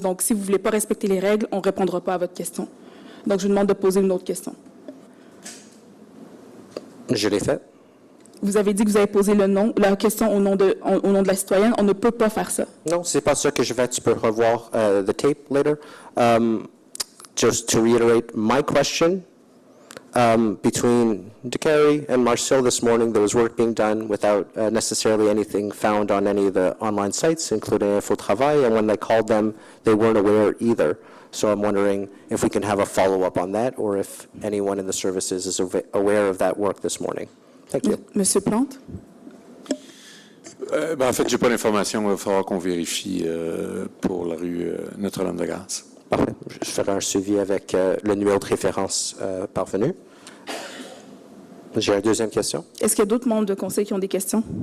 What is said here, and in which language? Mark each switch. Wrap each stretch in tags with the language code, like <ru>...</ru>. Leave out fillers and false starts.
<fr>Donc, si vous ne voulez pas respecter les règles, on ne répondra pas à votre question. Donc, je vous demande de poser une autre question. Je l'ai fait. Vous avez dit que vous avez posé la question au nom de la citoyenne. On ne peut pas faire ça. Non, c'est pas ça que je vais. Tu peux revoir</fr> <en>the tape later. Just to reiterate my question, between Descaries and Marcille this morning, there was work being done without necessarily anything found on any of the online sites, including Infotravail, and when they called them, they weren't aware either. So I'm wondering if we can have a follow-up on that, or if anyone in the services is aware of that work this morning. Thank you.</en> <fr>Monsieur Plante? En fait, je n'ai pas l'information. Il va falloir qu'on vérifie pour la rue Notre-Dame-de-Grâce. Parfait. Je ferai un suivi avec le numéro de référence parvenu. J'ai une deuxième question. Est-ce qu'il y a d'autres membres de conseil qui ont des questions?</fr>